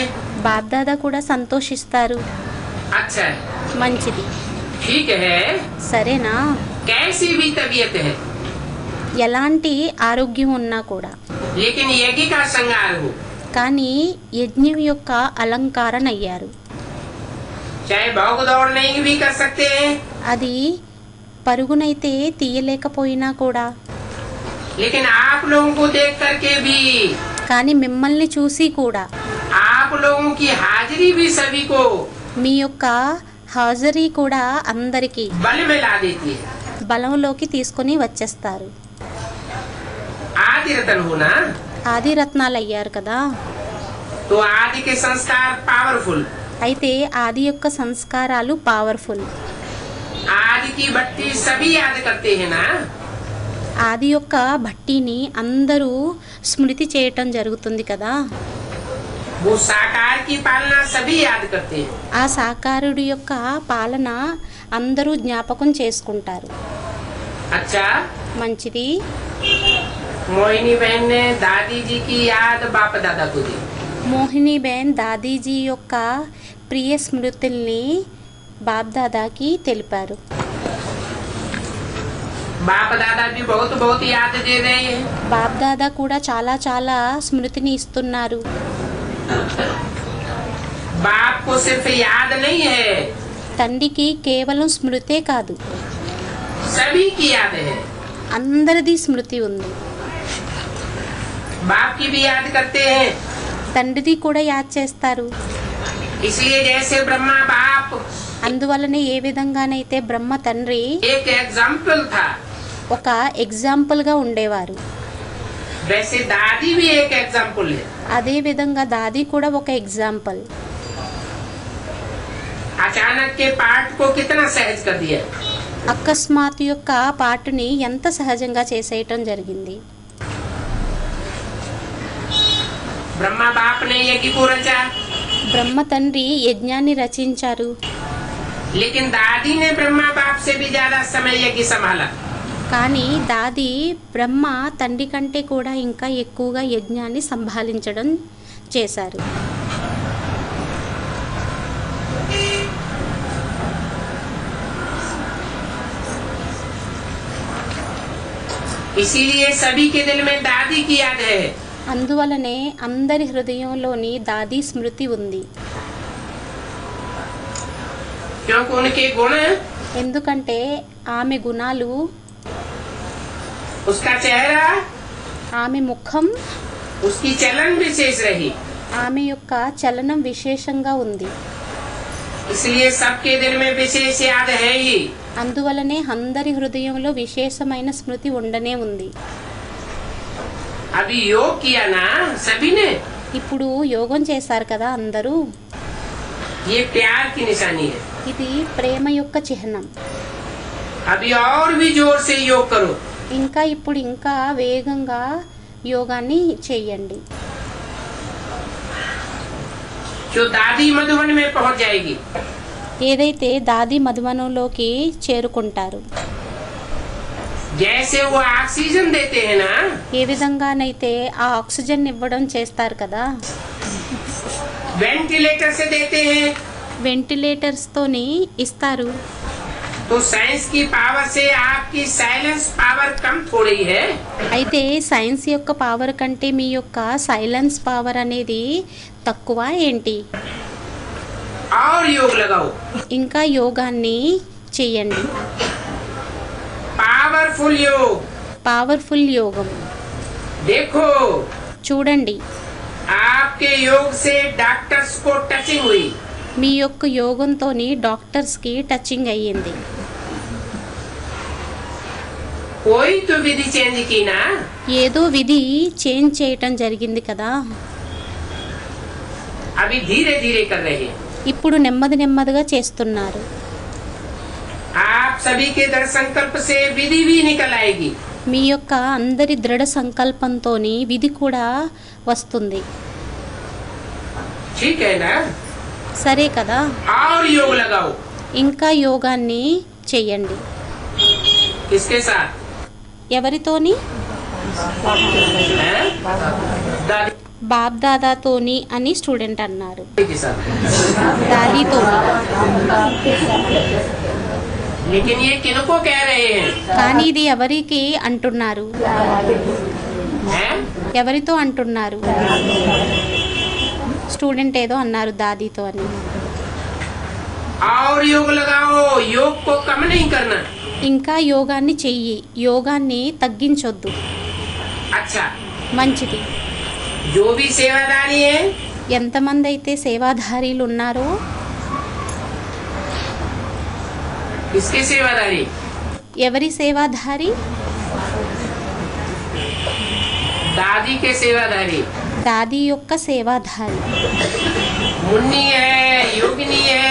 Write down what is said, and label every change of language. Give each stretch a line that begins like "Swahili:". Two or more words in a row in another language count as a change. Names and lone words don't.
Telugu: బాప్దాదా కూడా సంతోషిస్తారు.
Hindi: अच्छा है,
Telugu: మంచిది,
Hindi: ठीक है.
Telugu: సరేనా.
Hindi: कैसी भी तबीयत है,
Telugu: ఎలాంటి ఆరోగ్యం ఉన్నా కూడా,
Hindi: लेकिन यज्ञ का श्रृंगार हो.
Telugu: కానీ యజ్ఞం యొక్క అలంకారణ అయ్యారు.
Hindi: चाहे भाग दौड़ नहीं भी कर सकते हैं,
Telugu: అది పరుగునైతే తీయలేకపోయినా కూడా,
Hindi: लेकिन आप लोगों को देख करके भी,
Telugu: కానీ మిమ్మల్ని చూసి కూడా,
Hindi: आप लोगों की हाजिरी भी सभी को
Telugu: మీ యొక్క హాజరీ కూడా అందరికీ
Hindi: बल में ला देती है.
Telugu: బలంలోకి తీసుకొని వచ్చేస్తారు.
Hindi: आदि रतन होना,
Telugu: ఆది రత్నాలు అయ్యారు కదా.
Hindi: तो आदि के संस्कार पावरफुल.
Telugu: అయితే ఆది యొక్క సంస్కారాలు పవర్ఫుల్.
Hindi: आदि की भट्टी सभी याद करते हैं ना.
Telugu: ఆది యొక్క భట్టిని అందరూ స్మృతి చేయటం జరుగుతుంది కదా.
Hindi: वो साकार की पालना सभी याद करते हैं.
Telugu: ఆ సాకారుడి యొక్క పాలన అందరూ జ్ఞాపకం చేసుకుంటారు.
Hindi: अच्छा,
Telugu: మంచిది.
Hindi: मोहिनी बहन ने दादी जी की याद बाप दादा को दी.
Telugu: మోహినీబేన్ దాదీజీ యొక్క ప్రియ స్మృతుల్ని బాప్దాదాకి తెలిపారు.
Hindi: बाप दादा भी बहुत बहुत याद दे रहे हैं.
Telugu: బాప్దాదా కూడా చాలా చాలా స్మృతిని ఇస్తున్నారు.
Hindi: बाप को सिर्फ याद नहीं है,
Telugu: తండ్రికి కేవలం స్మృతే కాదు,
Hindi: सभी की याद है.
Telugu: అందరిది స్మృతి ఉంది.
Hindi: बाप की भी याद करते हैं.
Telugu: తండ్రిది కూడా యాద్ చేస్తారు.
Hindi: इसलिए जैसे ब्रह्मा बाप
Telugu: అందువలనే ఏ విధంగానైతే బ్రహ్మ తండ్రి
Hindi: एक एग्जाम्पल था,
Telugu: ఒక ఎగ్జాంపుల్గా ఉండేవారు,
Hindi: वैसे दादी भी एक एग्जाम्पल है.
Telugu: అదే విధంగా దాది కూడా ఒక ఎగ్జాంపుల్.
Hindi: अचानक के पाठ को कितना सहज कर दिया.
Telugu: అకస్మాత్ యొక్క పాటుని ఎంత సహజంగా చేసేయటం జరిగింది.
Hindi: ब्रह्मा बाप ने यज्ञ को रचा,
Telugu: బ్రహ్మ తండ్రి యజ్ఞాన్ని రచించారు.
Hindi: लेकिन दादी ने ब्रह्मा बाप से भी ज्यादा समय यज्ञ संभाला.
Telugu: కానీ దాది బ్రహ్మ తండ్రి కంటే కూడా ఇంకా ఎక్కువగా యజ్ఞాన్ని సంభాళించడం చేశారు.
Hindi: इसीलिए सभी के दिल में दादी की याद है.
Telugu: అందువలనే అందరి హృదయంలోని దాది స్మృతి ఉంది.
Hindi: क्योंकि उनके गुण,
Telugu: ఎందుకంటే ఆమె గుణాలు,
Hindi: उसका चेहरा,
Telugu: ఆమె ముఖం,
Hindi: उसकी चलन विशेष रही.
Telugu: ఆమె యొక్క చలనం విశేషంగా ఉంది.
Hindi: इसलिए सबके दिल में विशेष याद है ही.
Telugu: అందువలనే అందరి హృదయంలో విశేషమైన స్మృతి ఉండనే ఉంది.
Hindi: अभी योग किया ना सभी ने,
Telugu: ఇప్పుడు యోగం చేశారు కదా అందరూ.
Hindi: ये प्यार की निशानी है.
Telugu: ఇది ప్రేమ యొక్క చిహ్నం.
Hindi: अभी और भी जोर से योग करो.
Telugu: ఇంకా ఇప్పుడు ఇంకా వేగంగా యోగాన్ని చేయండి.
Hindi: जो दादी मधुबन में पहुंच जाएगी,
Telugu: ఏదైతే దాది మధువనంలోకి చేరుకుంటారు,
Hindi: जैसे वो ऑक्सीजन देते हैं ना,
Telugu: ఏ విధంగానైతే ఆ ఆక్సిజన్ ఇవ్వడం చేస్తారు కదా,
Hindi: वेंटिलेटर से देते हैं,
Telugu: వెంటిలేటర్స్తోని ఇస్తారు.
Hindi: तो साइंस की पावर से आपकी
English: silence power
Hindi: कम थोड़ी है.
Telugu: అయితే సైన్స్ యొక్క పవర్ కంటే మీ యొక్క
English: silence power
Telugu: అనేది తక్కువ ఏంటి?
Hindi: और योग लगाओ,
Telugu: ఇంకా యోగాన్ని చెయ్యండి.
Hindi: पावरफुल योग.
Telugu: పవర్ఫుల్ యోగం.
Hindi: देखो,
Telugu: చూడండి,
Hindi: आपके योग से डॉक्टर्स को टचिंग हुई.
Telugu: మీ యొక్క యోగంతోని డాక్టర్స్కి టచింగ్ అయ్యింది.
Hindi: कोई तो विधि चेंज की ना,
Telugu: ఏదో విధి చేంజ్ చేయటం జరిగింది కదా,
Hindi: अभी धीरे धीरे कर रहे हैं।
Telugu: ఇప్పుడు నెమ్మది నెమ్మదిగా చేస్తున్నారు.
Hindi: आप सभी के दृढ़ संकल्प से विधि भी निकल आएगी।
Telugu: మీ యొక్క అందరి దృఢ సంకల్పంతోని విధి కూడా వస్తుంది.
Hindi: ठीक है ना?
Telugu: సరే కదా,
Hindi: और योग लगाओ।
Telugu: ఇంకా యోగాన్ని చెయ్యండి.
Hindi: किसके साथ?
Telugu: ఎవరితోని?
Hindi: हैं? दादी
Telugu: బాబ్ దాదాతోని అని స్టూడెంట్ అన్నారు.
Hindi: के साथ।
Telugu: దాదీతోని.
Hindi: लेकिन ये किनको कह रहे हैं?
Telugu: కానీ ఇది ఎవరికి అంటున్నారు?
Hindi: हैं?
Telugu: ఎవరితో అంటున్నారు? స్టూడెంట్ ఏదో అన్నారు దాదీతో అని.
Hindi: और योग लगाओ, योग को कम नहीं करना।
Telugu: ఇంకా యోగాన్ని చెయ్యి, యోగాన్ని తగ్గించొద్దు.
Hindi: अच्छा,
Telugu: మంచిది.
Hindi: जो भी सेवादारी है,
Telugu: ఎంతమంది అయితే సేవాధారీలు ఉన్నారో,
Hindi: किसके सेवादारी?
Telugu: ఎవరి సేవాధారి?
Hindi: दादी के सेवादारी।
Telugu: దాది యొక్క సేవాధారి.
Hindi: मुन्नी है, योगिनी है,